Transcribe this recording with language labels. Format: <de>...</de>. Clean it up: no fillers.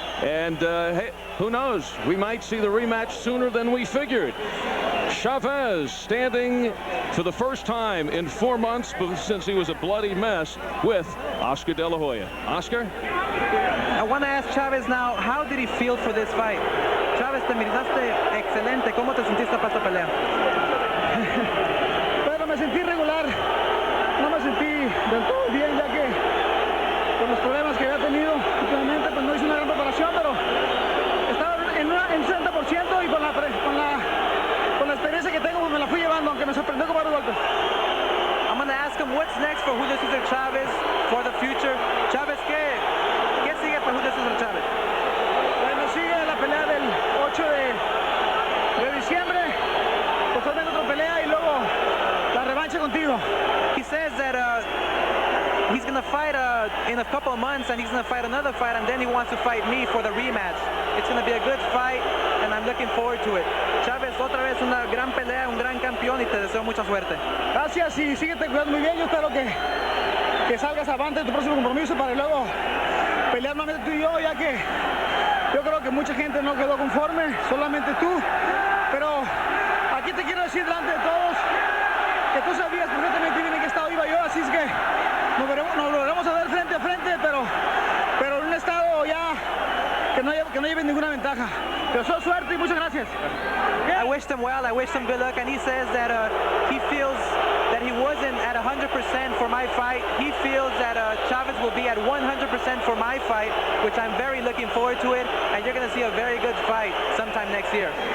<en>And hey, who knows? We might see the rematch sooner than we figured. Chavez standing for the first time in 4 months since he was a bloody mess with Oscar De La Hoya. Oscar? I want to ask Chavez now, how did he feel for this fight?</en> <es>Chavez, te miraste excelente. ¿Cómo te sentiste para esta pelea? Pero me sentí regular. No me sentí del todo bien, ya que con los problemas que había tenido últimamente, pues no hice una gran preparación, pero estaba en un 60% y con la experiencia que tengo, pues me la fui llevando, aunque me sorprendió con varios golpes.</es> <en>I'm going to ask him what's next for Julio Cesar Chavez for the future.</en> <es>Chavez, ¿qué sigue para Julio Cesar Chavez? Bueno, sigue la pelea del 8 de diciembre, posiblemente otra pelea y luego la revancha contigo.</es> <en>He says that he's going to fight in a couple of months, and he's going to fight another fight, and then he wants to fight me for the rematch. It's going to be a good fight, and I'm looking forward to it.</en> <es>Chavez, otra vez una gran pelea, un gran campeón, y te deseo mucha suerte. Gracias y síguete cuidando muy bien. Yo espero que salgas avante de tu próximo compromiso para luego pelear nuevamente tú y yo, ya que yo creo que mucha gente no quedó conforme, solamente tú. Pero aquí te quiero decir delante de todos que tú sabías perfectamente bien en qué estado iba yo, así es que nos volveremos a ver frente a frente, pero en un estado ya que no lleven ninguna ventaja. Te deseo suerte y muchas gracias.</es> <en>I wish him well, I wish him good luck, and he says that he feels that he wasn't at 100% for my fight. He feels that Chavez will be at 100% for my fight, which I'm very looking forward to it, and you're going to see a very good fight sometime next year.</en>